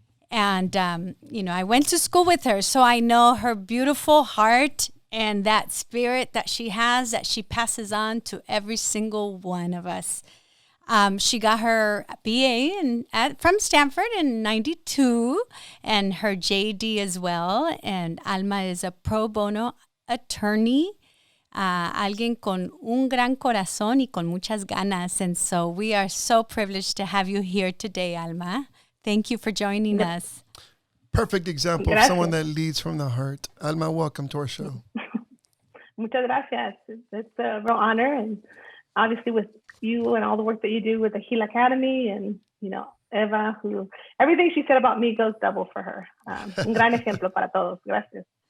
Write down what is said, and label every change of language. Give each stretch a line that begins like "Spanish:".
English: And, I went to school with her, so I know her beautiful heart and that spirit that she has, that she passes on to every single one of us. She got her BA from Stanford in 92 and her JD as well. And Alma is a pro bono attorney,
Spanish: alguien con un gran corazón y con muchas ganas.
English: And so we are so privileged to have you here today, Alma. Thank you for joining us. Perfect example of someone that leads from the heart. Alma, welcome to our show.
Spanish: Muchas gracias.
English: It's a real honor. And obviously with you and all the work that you do with the Gil Academy and, Eva, who everything she said about me goes double for her.
Spanish: Un gran ejemplo para todos. Gracias.